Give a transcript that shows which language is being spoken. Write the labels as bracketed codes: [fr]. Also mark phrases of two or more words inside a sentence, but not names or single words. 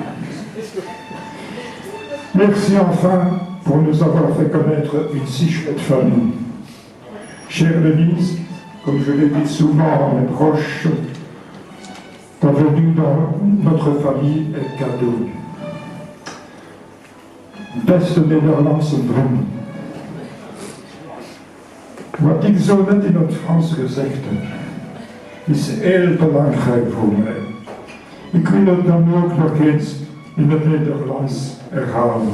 [fr] Merci enfin pour nous avoir fait connaître une si chouette famille. Chère Denise, comme je l'ai dit souvent à mes proches, ta venue dans notre famille est cadeau. [nl] Beste Nederlandse vrienden. Wat ik zo net in het Frans gezegd heb, is heel belangrijk voor mij. Ik wil het dan ook nog eens in het Nederlands herhalen.